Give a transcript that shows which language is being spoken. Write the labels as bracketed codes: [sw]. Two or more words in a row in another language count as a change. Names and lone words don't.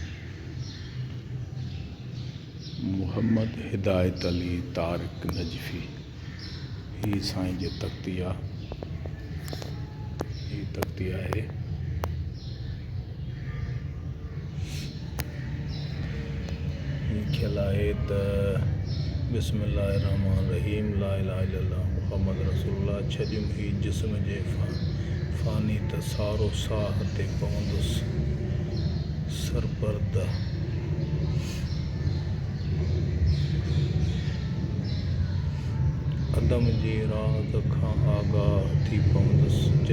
[sd] मोहम्मद हिदायत अली तारिक नजफ़ी ही साईं जे तख़्ती आहे। ही तख़्ती आहे। लिखियल आहे त [ar] بسم الله الرحمن الرحيم، لا إله إلا الله محمد رسول الله. [sd] छॾियुमि ही जिस्म जे फ़ानी त सारो साह ते पवंदुसि सरपर्द। अदम जी राज़ खां आगाह थी पवंदुसि।